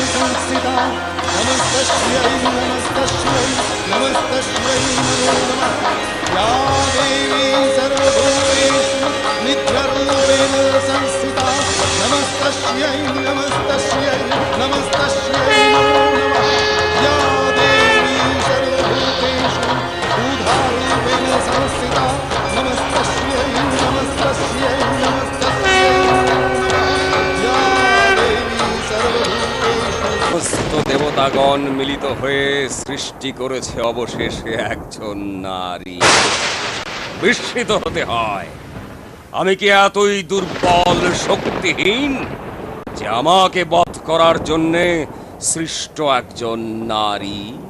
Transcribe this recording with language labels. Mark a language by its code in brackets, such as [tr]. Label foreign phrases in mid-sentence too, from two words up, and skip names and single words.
[sa] संस्थिता नमस्तस्यै नमस्तस्यै नमस्तस्यै नमो नमः या देवी सर्वभूतेषु नित्यरूपेण संस्थिता नमस्तस्यै नमस्तस्यै नमस्तस्यै नमो नमः या देवी सर्वभूतेषु ऊर्ध्वरूपेण संस्थिता नमस्तस्यै नमस्तस्यै नमस्तस्यै [bn] সমস্ত দেবতাগণ মিলিত হয়ে সৃষ্টি করেছে অবশেষে একজন নারী। বিস্মিত হতে হয়, আমি কি এতই দুর্বল শক্তিহীন যে আমাকে বধ করার জন্যে সৃষ্ট একজন নারী?